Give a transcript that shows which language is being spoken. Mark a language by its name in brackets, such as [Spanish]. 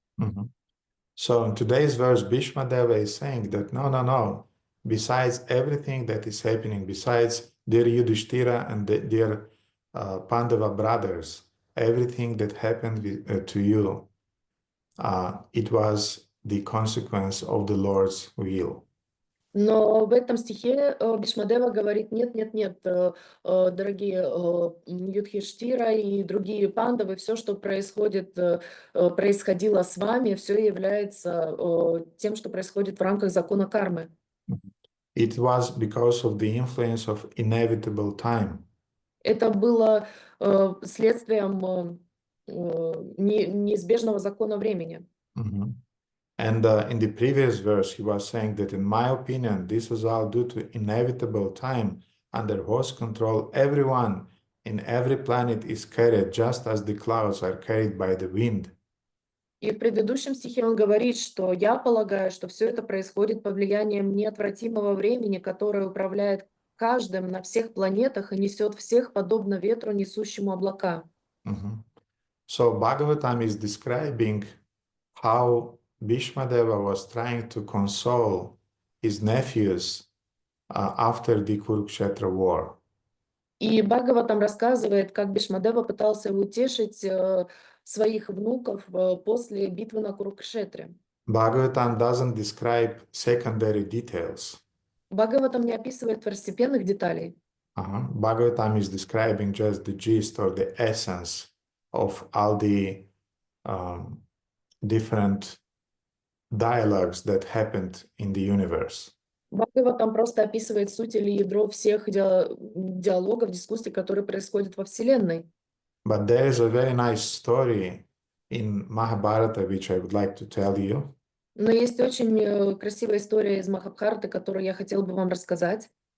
[English] Mhm. So in today's verse, Bhishma Deva is saying that no. Besides everything that is happening, besides dear Yudhishthira and dear Pandava brothers, everything that happened to you, it was the consequence of the Lord's will. [Russian] Но в этом стихе Бишмадева говорит, нет, дорогие Юдхиштира и другие пандавы, все, что происходит, происходило с вами, все является тем, что происходит в рамках закона кармы. [English] It was because of the influence of inevitable time. [Russian] Это было следствием неизбежного закона времени. Mhm. [English] And in the previous verse, he was saying that, in my opinion, this was all due to inevitable time under whose control everyone in every planet is carried, just as the clouds are carried by the wind. [Russian] И в предыдущем стихе он говорит, что я полагаю, что все это происходит под влиянием неотвратимого времени, которое управляет каждым на всех планетах и несет всех подобно ветру, несущему облака. Mhm. [English] So Bhagavatam is describing how Bhishmadeva was trying to console his nephews after the Kurukshetra war. [Russian] И Бхагаватам рассказывает, как Бишмадева пытался утешить своих внуков после битвы на Курукшетре. [English] Bhagavatam doesn't describe secondary details. [Russian] Бхагаватам не описывает второстепенных деталей. [English] Bhagavatam is describing just the gist or the essence of all the different dialogues that happened in the universe. [Russian] Бхагаватам просто описывает суть или ядро всех диалогов, дискуссий, которые происходят во Вселенной. [English] But there is a very nice story in Mahabharata which I would like to tell you. [Russian] Но есть очень красивая история из Махабхараты, которую я хотела бы вам рассказать.